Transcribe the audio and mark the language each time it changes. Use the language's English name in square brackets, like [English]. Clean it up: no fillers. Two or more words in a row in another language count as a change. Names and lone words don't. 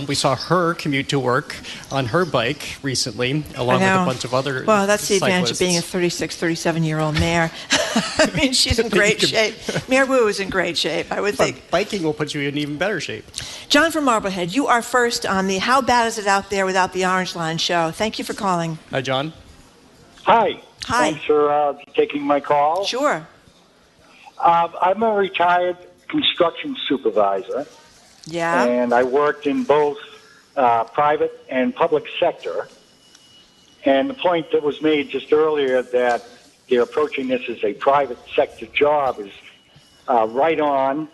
[English] We saw her commute to work on her bike recently, along with a bunch of other Well, that's the advantage cyclists. of being a 36, 37-year-old mayor. I mean, she's in great shape. Mayor Wu is in great shape, I would think. Biking will put you in even better shape. John from Marblehead, you are first on the How Bad Is It Out There Without the Orange Line show. Thank you for calling. Hi, John. Hi. Hi. Thanks for taking my call. Sure. I'm a retired construction supervisor. Yeah. And I worked in both private and public sector. And the point that was made just earlier that they're approaching this as a private sector job is right on.